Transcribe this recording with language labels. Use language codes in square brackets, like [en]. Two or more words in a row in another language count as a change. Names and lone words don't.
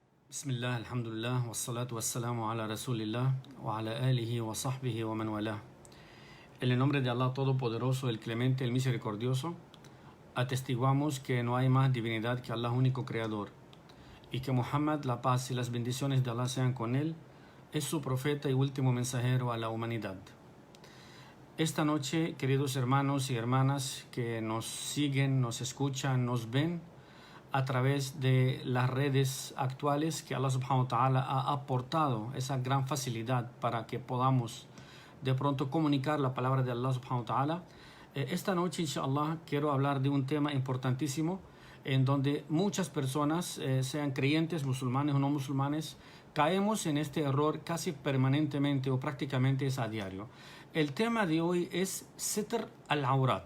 [ar] بسم الله، الحمد لله، والصلاة والسلام على رسول الله، وعلى آله وصحبه ومن والاه. [es] En el nombre de Allah Todopoderoso, el Clemente, el Misericordioso, atestiguamos que no hay más divinidad que Allah único Creador, y que Muhammad, la paz y las bendiciones de Allah sean con él, es su profeta y último mensajero a la humanidad. Esta noche, queridos hermanos y hermanas que nos siguen, nos escuchan, nos ven, a través de las redes actuales que Allah [ar] سبحانه وتعالى [es] ha aportado esa gran facilidad para que podamos de pronto comunicar la palabra de Allah [ar] سبحانه وتعالى. [es] Esta noche, inshallah, quiero hablar de un tema importantísimo en donde muchas personas, sean creyentes, musulmanes o no musulmanes, caemos en este error casi permanentemente o prácticamente es a diario. El tema de hoy es [ar] ستر العورات.